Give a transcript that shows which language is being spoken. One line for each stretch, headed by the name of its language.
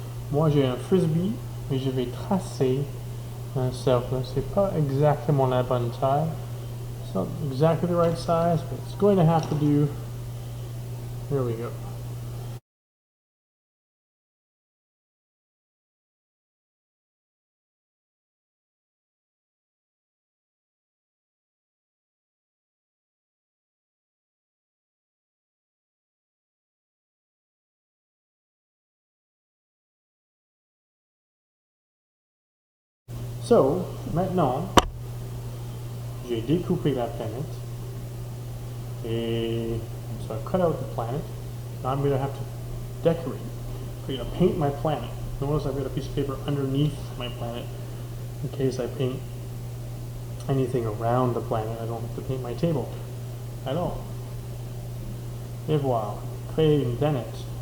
French: Moi j'ai un frisbee et je vais tracer un cercle. C'est pas exactement la bonne taille.
English: It's not exactly the right size, but it's going to have to do. Here we go. So,
French: maintenant, j'ai découpé la planète et
English: so I cut out the planet. Now I'm going to have to decorate. I'm going to paint my planet. Notice I've got a piece of paper underneath my planet in case I paint anything around the planet. I don't have to paint my table at all.
French: Et voilà, créer une planète.